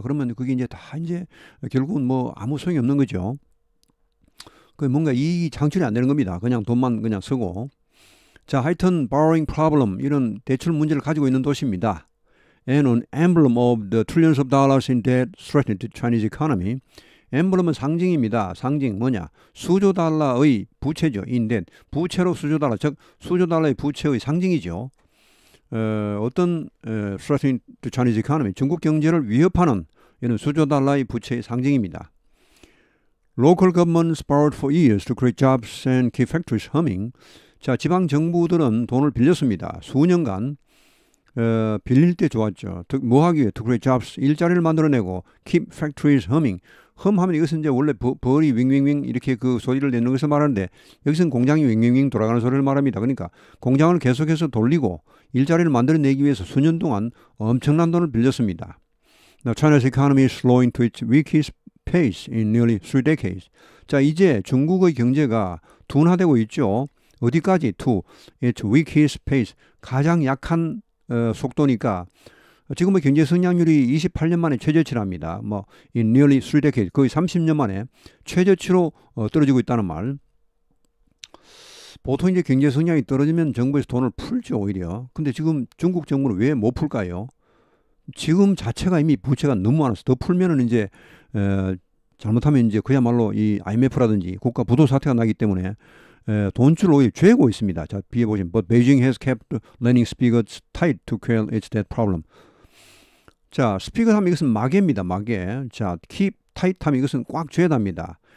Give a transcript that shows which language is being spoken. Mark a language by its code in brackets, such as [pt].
[ko] 그러면 그게 이제 다 이제 결국은 뭐 아무 소용이 없는 거죠. 그 뭔가 이익이 창출이 안 되는 겁니다. 그냥 돈만 그냥 쓰고. 자, 하여튼 [en] borrowing problem [ko] 이런 대출 문제를 가지고 있는 도시입니다. [en] And an emblem of the trillions of dollars in debt threatened the Chinese economy. [ko] 엠블럼은 상징입니다. 상징 뭐냐? 수조 달러의 부채죠. [en] in debt. [ko] 부채로 수조 달러, 즉 수조 달러의 부채의 상징이죠. 어떤 [en] threatening the Chinese economy, [ko] 중국 경제를 위협하는 이런 수조 달러의 부채의 상징입니다. [en] Local governments borrowed for years to create jobs and keep factories humming. [ko] 자, 지방 정부들은 돈을 빌렸습니다. 수년간 빌릴 때 좋았죠. 뭐 하기 위해? [en] To create jobs, [ko] 일자리를 만들어내고 [en] keep factories humming. [ko] 흠하면 이것은 이제 원래 벌이 윙윙윙 이렇게 그 소리를 내는 것을 말하는데 여기서는 공장이 윙윙윙 돌아가는 소리를 말합니다. 그러니까 공장을 계속해서 돌리고 일자리를 만들어내기 위해서 수년 동안 엄청난 돈을 빌렸습니다. [en] Now, China's economy is slowing to its weakest pace in nearly 3 decades. [ko] 자, 이제 중국의 경제가 둔화되고 있죠. 어디까지? [en] To its weakest pace. [ko] 가장 약한 속도니까 지금의 경제 성장률이 28년 만에 최저치랍니다. [en] 뭐 in nearly 3 decades. [ko] 거의 30년 만에 최저치로 떨어지고 있다는 말. 보통 이제 경제 성장이 떨어지면 정부에서 돈을 풀죠, 오히려. 근데 지금 중국 정부는 왜 못 풀까요? 지금 자체가 이미 부채가 너무 많아서 더 풀면은 이제 잘못하면 이제 그야말로 이 IMF라든지 국가 부도 사태가 나기 때문에 돈줄 오히려 죄고 있습니다. 자, 뒤에 보시면 [en] But Beijing has kept lending spigots tight to quell its debt problem. [ko] 자, spigot 하면 이것은 마개입니다. 마개. 자, [en] keep tight [ko] 하면 이것은 꽉 죄답니다.